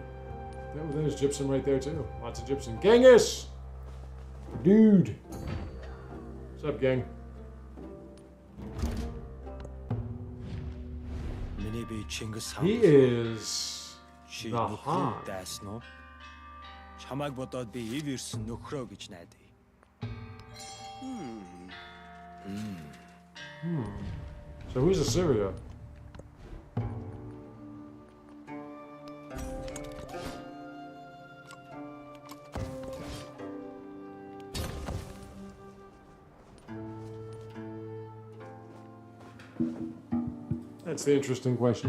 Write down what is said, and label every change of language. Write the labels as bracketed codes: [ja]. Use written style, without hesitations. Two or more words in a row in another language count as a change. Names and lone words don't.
[en] There's gypsum right there too. Lots of gypsum. Genghis! Dude! What's up, gang? He is the Han. [mn] Чамайг бодоод би ив ирсэн нөхрөө гэж найдаа. [en] So who's Assyria? That's the interesting question.